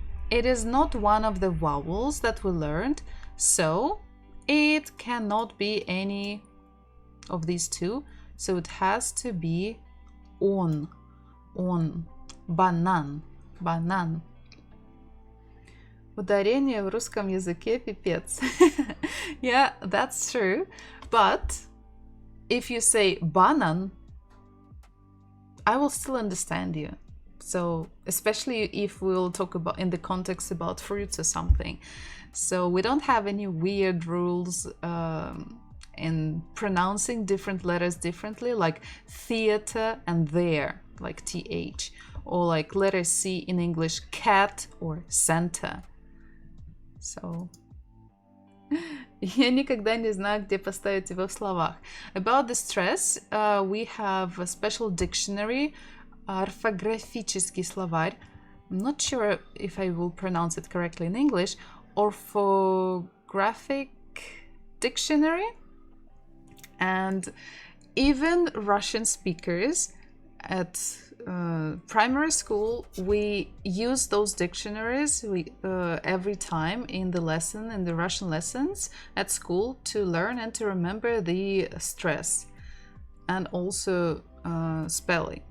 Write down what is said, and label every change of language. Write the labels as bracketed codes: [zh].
[en] It is not one of the vowels that we learned, so it cannot be any of these two. So it has to be on, банан, банан. [ru] Ударение в русском языке пипец. [en] Yeah, that's true. But if you say banan, I will still understand you. So especially if we'll talk about in the context about fruits or something. So we don't have any weird rules in pronouncing different letters differently, like theater and there, like th, or like letter C in English, cat or center. [ru] So я никогда не знаю, где поставить его в словах. [en] About the stress, we have a special dictionary, орфографический словарь. I'm not sure if I will pronounce it correctly in English. Orthographic dictionary. And even Russian speakers at primary school, we use those dictionaries every time in the lesson, in the Russian lessons at school, to learn and to remember the stress and also spelling.